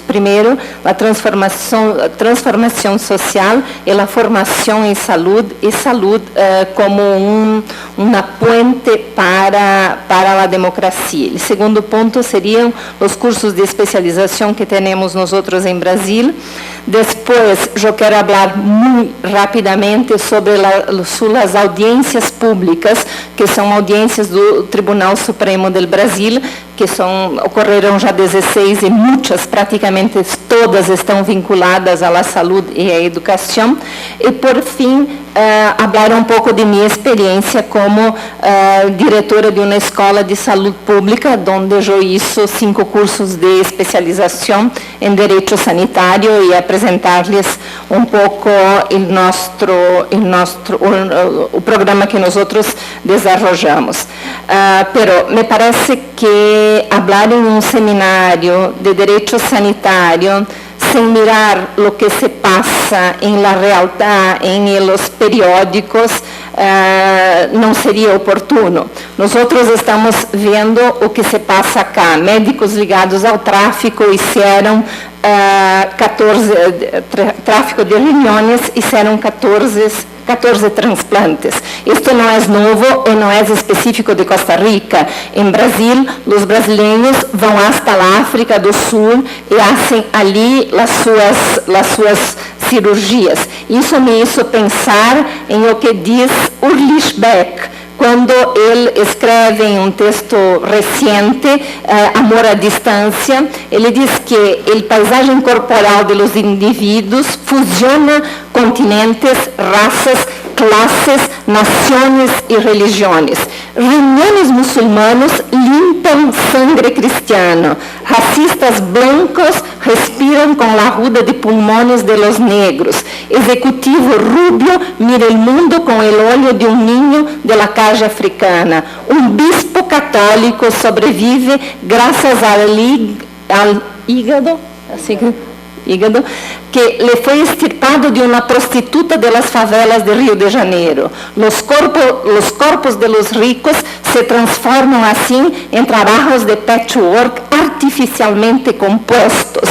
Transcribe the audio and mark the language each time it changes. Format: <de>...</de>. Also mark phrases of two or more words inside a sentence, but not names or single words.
<es>Primero, la transformación social y la formación en salud, y salud como una puente para la democracia. El segundo punto serían los cursos de especialización que tenemos nosotros en Brasil. Después, yo quiero hablar muy rápidamente sobre las audiencias públicas, que son audiencias do Tribunal Supremo del Brasil,</es> <pt>que ocorreram já 16 e muitas, praticamente todas, estão vinculadas à saúde e à educação. E, por fim, falar um pouco de minha experiência como diretora de uma escola de saúde pública, onde eu hice 5 cursos de especialização em direito sanitário, e apresentar-lhes um pouco o programa que nós desenvolvemos.</pt> <es>Pero me parece que hablar en un seminario de derecho sanitario sin mirar lo que se pasa en la realidad, en los periódicos,</es> <pt>não seria oportuno.</pt> <es>Nosotros estamos</es> <pt>vendo o que se passa</pt> <es>acá. Médicos</es> <pt>ligados ao</pt> <es>tráfico hicieron tráfico de riñones, hicieron 14 transplantes. Esto no es nuevo y no es específico de Costa Rica. En Brasil, los brasileños van hasta la África do Sul y hacen allí las</es> <pt>suas cirurgias. Isso</pt> <es>me hizo pensar en lo que</es> <pt>diz Ulrich Beck, quando ele escreve em um texto recente, Amor à Distância, ele diz que a paisagem corporal dos indivíduos fusiona continentes, raças, clases, nações e religiões. Reuniões muçulmanos limpam sangue cristiano. Racistas blancos respiram com a ruda de pulmões de los negros. Executivo rubio mira o mundo com o olho de niño de la calle africana. Bispo católico sobrevive graças ao hígado, que le foi extirpado de uma prostituta de las favelas de Rio de Janeiro. Los corpos de los ricos se transformam assim em trabalhos de patchwork artificialmente compostos.</pt>